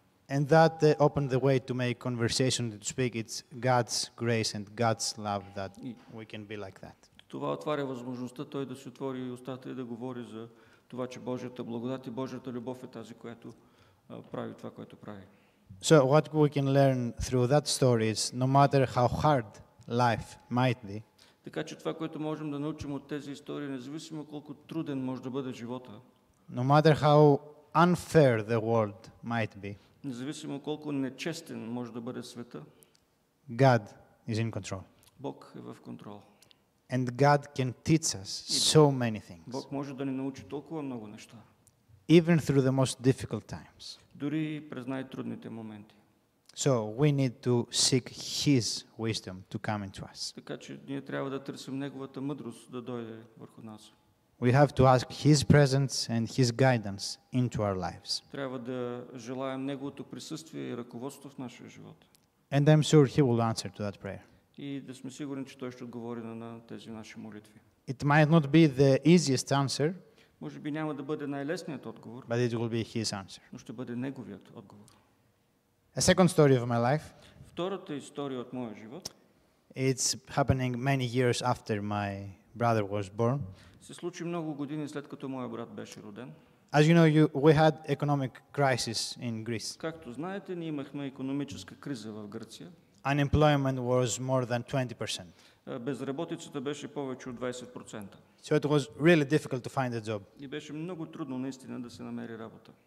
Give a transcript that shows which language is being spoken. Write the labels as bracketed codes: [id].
[en] And that opened the way to make conversation, to speak. It's God's grace and God's love that we can be like that. [bg] Това отваря възможността той да си отвори устата и да говори за това, че Божията благодат и Божията любов е тази, която прави това, което прави. [en] So what we can learn through that story is no matter how hard life might be, [bg] Така че това, което можем да научим от тези истории, независимо колко труден може да бъде живота, [en] no matter how unfair the world might be, [bg] независимо колко нечестен може да бъде света, [en] God is in control. [bg] Бог е в контрол. [en] And God can teach us so many things, [bg] Бог може да ни научи толкова много неща, [en] even through the most difficult times. [bg] дори през най-трудните моменти. [en] So we need to seek His wisdom to come into us. [bg] Така че ние трябва да търсим Неговата мъдрост да дойде върху нас. [en] We have to ask His presence and His guidance into our lives. [bg] Трябва да желаем Неговото присъствие и ръководство в нашия живот. [en] And I'm sure He will answer to that prayer. [bg] И да сме сигурни, че Той ще отговори на тези наши молитви. [en] It might not be the easiest answer, [bg] Може би няма да бъде най-лесният отговор, [en] but it will be His answer. [bg] но ще бъде Неговият отговор. [en] A second story of my life, [bg] Втората история от моя живот [en] it's happening many years after my brother was born. [bg] се случи много години след като моя брат беше роден. [en] As you know, we had economic crisis in Greece. [bg] Както знаете, ние имахме икономическа криза в Гърция. [en] Unemployment was more than 20%. [bg] Безработицата беше повече от 20%. [en] So it was really difficult to find a job. [bg] И беше много трудно наистина да се намери работа.